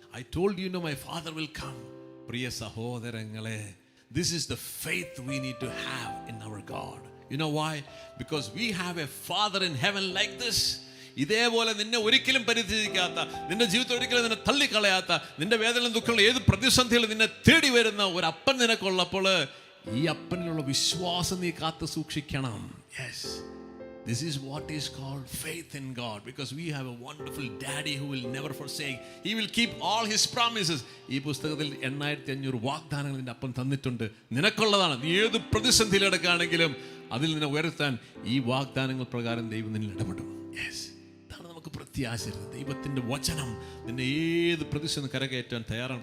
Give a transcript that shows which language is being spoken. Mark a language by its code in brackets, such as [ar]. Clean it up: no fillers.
[en] I told you know my father will come. [ml] പ്രിയ സഹോദരങ്ങളെ, [en] This is the faith we need to have in our God. You know why? Because we have a father in heaven like this. [ml] ഇതേപോലെ നിന്നെ ഒരിക്കലും പരിത്യജിക്കാത്ത, നിന്റെ ജീവിതത്തിൽ ഒരിക്കലും നിന്നെ തള്ളിക്കളയാത്ത, നിന്റെ വേദനയും ദുഃഖങ്ങളും ഏത് പ്രതിസന്ധികളും നിന്നെ തേടി വരുന്ന ഒരു അപ്പൻ നിനക്കുള്ളപ്പോൾ ഈ അപ്പനിലുള്ള വിശ്വാസം നീ കാത്തു സൂക്ഷിക്കണം. [en] Yes, this is what is called faith in God, because we have a wonderful daddy who will never forsake. He will keep all his promises. [ml] ഈ പുസ്തകത്തിൽ 8500 വാഗ്ദാനങ്ങൾ നിന്റെ അപ്പൻ തന്നിട്ടുണ്ട്, നിനക്കുള്ളതാണ്. നീ ഏത് പ്രതിസന്ധിയിൽ എടുക്കുകയാണെങ്കിലും അതിൽ നിന്നെ ഉയർത്താൻ ഈ വാഗ്ദാനങ്ങൾ പ്രകാരം ദൈവം നിന്നിൽ ഇടപെടും. യെസ്, ഇതാണ് നമുക്ക് പ്രത്യാശ. ദൈവത്തിൻ്റെ വചനം നിന്നെ ഏത് പ്രതിസന്ധി കരകയറ്റാൻ തയ്യാറാണ്.